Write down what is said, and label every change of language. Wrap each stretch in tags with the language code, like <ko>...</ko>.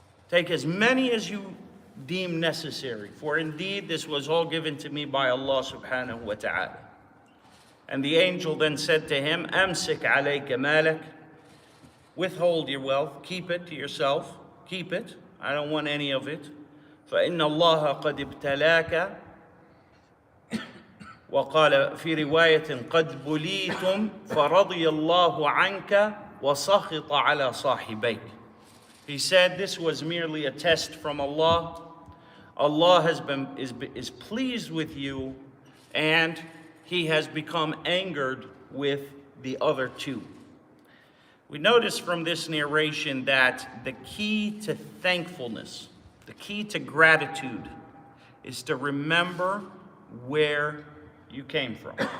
<en>Take as many as you deem necessary, for indeed this was all given to me by Allah subhanahu wa ta'ala. And the angel then said to him,</en> <ar>Amsik alayka malak,</ar> <en>withhold your wealth, keep it to yourself, keep it, I don't want any of it.</en> <ar>فَإِنَّ اللَّهَ قَدْ ابْتَلَاكَ وقال في رواية قد بليتم فرضي الله عنك وسخط على صاحبيك.</ar> <en>He said this was merely a test from Allah. Allah is pleased with you, and He has become angered with the other two. We notice from this narration that the key to thankfulness, the key to gratitude, is to remember where you came from.</en>